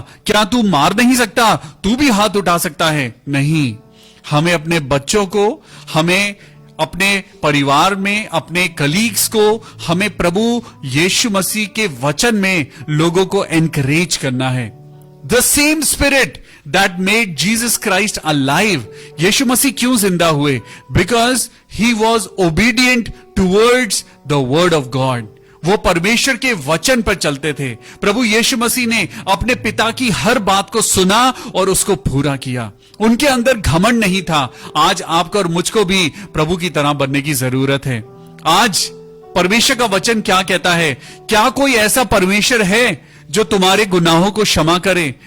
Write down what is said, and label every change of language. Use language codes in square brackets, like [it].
[hi] क्या तू मार नहीं सकता? तू भी हाथ उठा सकता है। नहीं, हमें अपने बच्चों को, हमें अपने परिवार में, अपने कलीग्स को, हमें प्रभु यीशु मसीह के वचन में लोगों को एनकरेज करना है। [en] The same spirit that made Jesus Christ alive। [hi] यीशु मसीह क्यों जिंदा हुए? [en] Because he was obedient towards the word of God। [hi] वो परमेश्वर के वचन पर चलते थे। प्रभु यीशु मसीह ने अपने पिता की हर बात को सुना और उसको पूरा किया। उनके अंदर घमंड नहीं था। आज आपको और मुझको भी प्रभु की तरह बनने की जरूरत है। आज परमेश्वर का वचन क्या कहता है? क्या कोई ऐसा परमेश्वर है जो तुम्हारे गुनाहों को क्षमा करे?